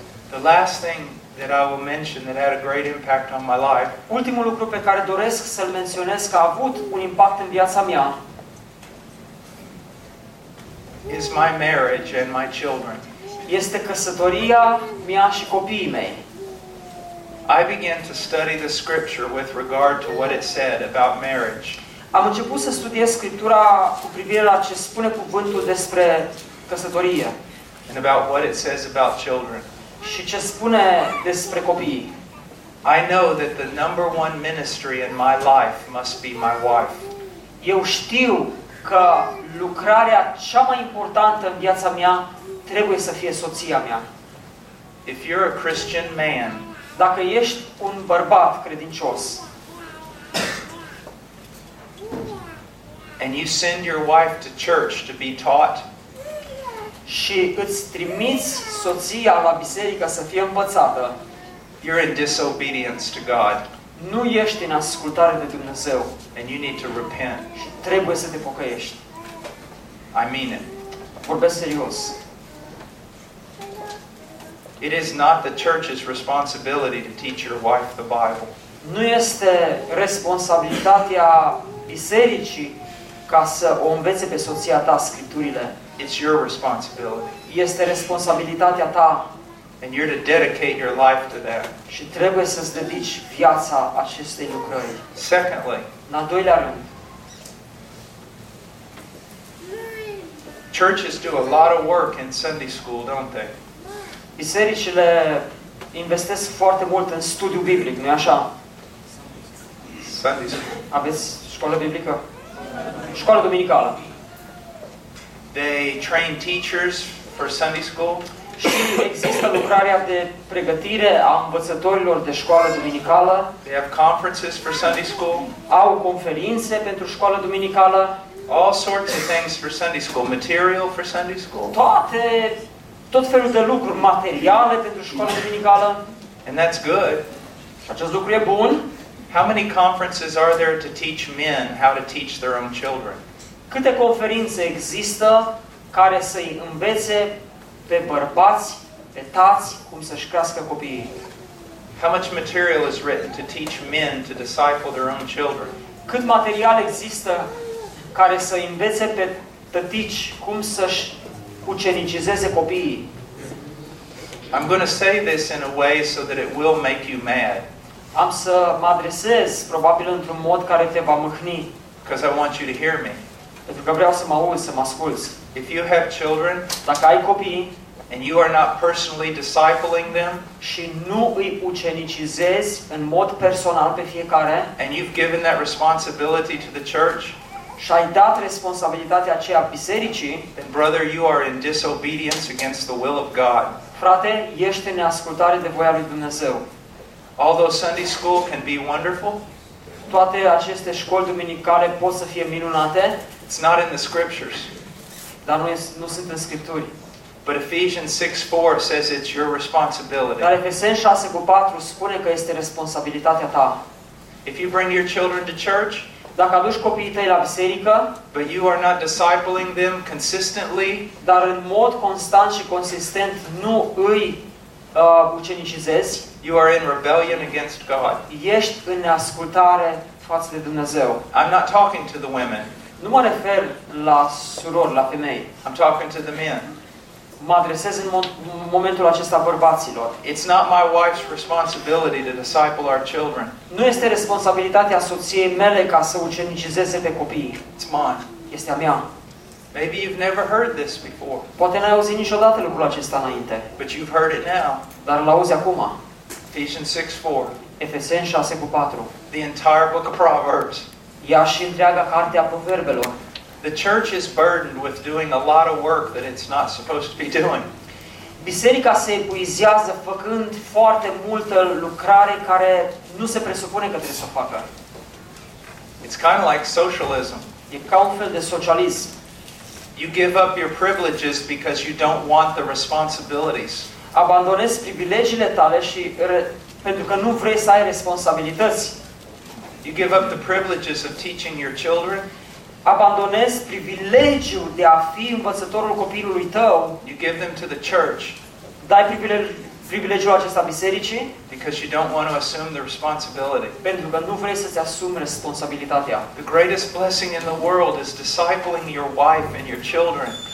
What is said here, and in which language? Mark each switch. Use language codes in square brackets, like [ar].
[en] The last thing that I will mention that had a great impact on my life. [ro] Ultimul lucru pe care doresc să-l menționez că a avut un impact în viața mea [en] is my marriage and my children. [ro] Este căsătoria mea și copiii mei. [en] I began to study the scripture with regard to what it said about marriage. [ro] Am început să studiez Scriptura cu privire la ce spune cuvântul despre căsătorie. [en] And about what it says about children. [ro] Și ce spune despre copii. [en] I know that the number one ministry in my life must be my wife. [ro] Eu știu că lucrarea cea mai importantă în viața mea trebuie să fie soția mea. [en] If you're a Christian man, [ro] dacă ești un bărbat credincios, [en] and you send your wife to church to be taught, [ro] și îți trimiți soția la biserică să fie învățată, [en] you're in disobedience to God. [ro] Nu ești în ascultare de Dumnezeu. [en] And you need to repent. [ro] Și trebuie să te pocăiești. [en] I mean it. [ro] Vorbesc serios. [en] It is not the church's responsibility to teach your wife the Bible. [ro] Nu este responsabilitatea bisericii ca să o învețe pe soția ta Scripturile. [en] It's your responsibility. [ro] Este responsabilitatea ta. [en] And you're to dedicate your life to that. [ro] Și trebuie să-ți dedici viața acestei lucrări. [en] Secondly, [ro] în al doilea rând, [en] churches do a lot of work in Sunday school, don't they? [ro] Bisericile investesc foarte mult în studiu biblic, nu-i așa? [en] Sunday school. [ro] Aveți școală biblică? Școală duminicală. [en] They train teachers for Sunday school. [ro] Și există lucrarea de pregătire a învățătorilor de școală duminicală. [en] They have conferences for Sunday school. [ro] Au conferințe pentru școală duminicală. [en] All sorts of things for Sunday school. Material for Sunday school. [ro] Toate, tot felul de lucruri materiale pentru școală duminicală. [en] And that's good. [ro] Acest lucru e bun. [en] How many conferences are there to teach men how to teach their own children? [ro] Câte conferințe există care să îi învețe pe bărbați, pe tați, cum să-și crească copiii? [en] How much material is written to teach men to disciple their own children? [ro] Cât material există care să îi învețe pe tătici cum să-și ucenicizeze copiii? [en] I'm going to say this in a way so that it will make you mad. [ro] Am să mă adresez probabil într-un mod care te va mâhni. [en] Because I want you to hear me. [ro] Pentru că vreau să mă auzi, să mă asculți. [en] If you have children, [ro] dacă ai copii, [en] and you are not personally discipling them, [ro] și nu îi ucenicizezi în mod personal pe fiecare, [en] and you've given that responsibility to the church, [ro] și ai dat responsabilitatea aceea bisericii, [en] then brother, you are in disobedience against the will of God. [ro] Frate, ești în neascultare de voia lui Dumnezeu. [en] Although Sunday school can be wonderful, [ro] toate aceste școli duminicale pot să fie minunate, [en] it's not in the scriptures. [ro] Dar nu sunt în scripturi. [en] But Ephesians 6:4 says it's your responsibility. [ro] Dar Efeseni 6:4 spune că este responsabilitatea ta. [en] If you bring your children to church, [ro] Dacă aduci copiii tăi la biserică, [en] but you are not discipling them consistently, [ro] dar în mod constant și consistent nu îi ucenicizezi, [en] you are in rebellion against God. [ro] Ești în neascultare față de Dumnezeu. [en] I'm not talking to the women. [ro] Nu mă refer la surori, la femei. [en] I'm talking to the men. [ro] Mă adresez în momentul acesta bărbaților. [en] It's not my wife's responsibility to disciple our children. [ro] Nu este responsabilitatea soției mele ca să ucenicizeze pe copii. [en] It's mine. [ro] Este a mea. [en] Maybe you've never heard this before. [ro] Poate n-ai auzit niciodată lucrul acesta înainte. [en] But you've heard it now. [ro] Dar îl auzi acum. [en] Ephesians 6:4. The entire book of Proverbs. [ro] Ia și întreaga carte a proverbelor. [en] The church is burdened with doing a lot of work that it's not supposed to be doing. [ro] Biserica se epuizează făcând foarte multă lucrare care nu se presupune că trebuie să o facă. [en] It's kind of like socialism. [ro] E ca un fel de socialism. [en] You give up your privileges because you don't want the responsibilities. [ro] Abandonezi privilegiile tale și pentru că nu vrei să ai responsabilități. [en] You give up the privileges of teaching your children. [ro] Abandonezi privilegiul de a fi învățătorul copilului tău. [en] You give them to the church. [ro] Dai privilegiul acesta bisericii. [en] Because you don't want to assume the responsibility. [ro] Pentru că nu vrei să-ți asumi responsabilitatea. [en] The greatest blessing in the world is discipling your wife and your children.